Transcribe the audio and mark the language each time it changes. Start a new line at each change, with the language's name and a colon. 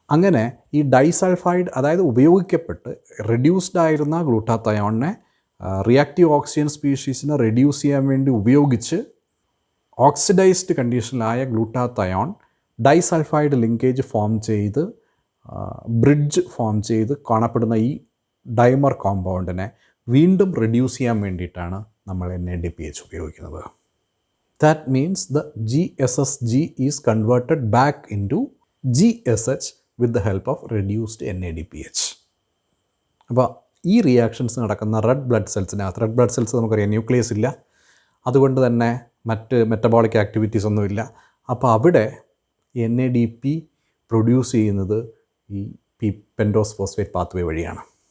Malayalam: അങ്ങനെ ഈ ഡൈസൾഫൈഡ്, അതായത് ഉപയോഗിക്കപ്പെട്ട് റെഡ്യൂസ്ഡ് ആയിരുന്ന ഗ്ലൂട്ടാത്തയോണിനെ റിയാക്റ്റീവ് ഓക്സിജൻ സ്പീഷീസിനെ റെഡ്യൂസ് ചെയ്യാൻ വേണ്ടി ഉപയോഗിച്ച് oxidised കണ്ടീഷനിലായ glutathione disulphide linkage form ചെയ്ത് ബ്രിഡ്ജ് ഫോം ചെയ്ത് കാണപ്പെടുന്ന ഈ ഡൈമർ കോമ്പൗണ്ടിനെ വീണ്ടും റെഡ്യൂസ് ചെയ്യാൻ വേണ്ടിയിട്ടാണ് നമ്മൾ NADPH ഉപയോഗിക്കുന്നത്.
English: That means the GSSG is converted back into GSH with the help of reduced NADPH.
Malayalam: അപ്പോൾ ഈ റിയാക്ഷൻസ് നടക്കുന്ന റെഡ് ബ്ലഡ് സെൽസ് നമുക്കറിയാം ന്യൂക്ലിയസ് ഇല്ല, അതുകൊണ്ട് തന്നെ മറ്റ് മെറ്റബോളിക് ആക്ടിവിറ്റീസ് ഒന്നുമില്ല. അപ്പോൾ അവിടെ NADP പ്രൊഡ്യൂസ് ചെയ്യുന്നത് ഈ പെൻറ്റോസ് ഫോസ്ഫേറ്റ് പാത്വേ വഴിയാണ്.